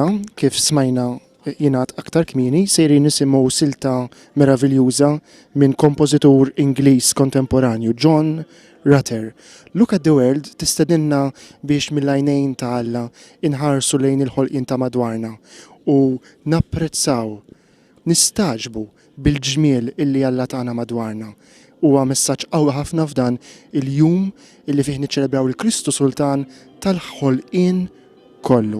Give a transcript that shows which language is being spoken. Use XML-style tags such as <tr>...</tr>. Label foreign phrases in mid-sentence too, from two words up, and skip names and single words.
<mt>kif smajna jingħad aktar kmieni, sejri nisimgħu silta meraviljuża minn kompożitur Ingliż kontemporanju John Rutter. Look at the World tistedinna biex mill-għajnejn ta' Alla inħarsu lejn il-ħolqien ta' madwarna u napprezzaw, nistaġbu bil-ġmiel illi Alla tagħna madwarna. Huwa messaġġ qawwi ħafna f'dan il-jum illi fih niċċelebraw il-Kristu Sultan tal-ħolqien kollu.</mt>